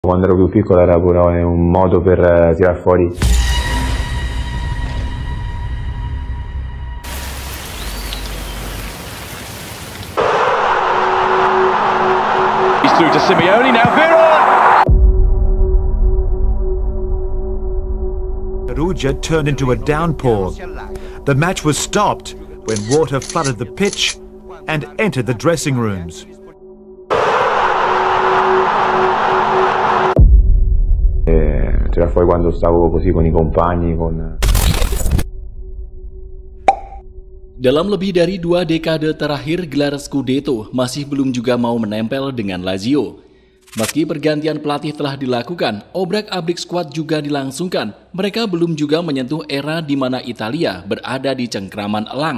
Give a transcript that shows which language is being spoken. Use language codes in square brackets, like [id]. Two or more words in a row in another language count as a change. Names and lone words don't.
[it] Quando ero più piccolo era pure un modo per tirar fuori. [en] He's through to Simeone now. Perugia turned into a downpour. The match was stopped when water flooded the pitch and entered the dressing rooms. [it] Tirar fuori quando stavo così con I compagni, [id] Dalam lebih dari 2 dekade terakhir, gelar Scudetto masih belum juga mau menempel dengan Lazio. Meski pergantian pelatih telah dilakukan, obrak-abrik skuad juga dilangsungkan, mereka belum juga menyentuh era di mana Italia berada di cengkraman elang.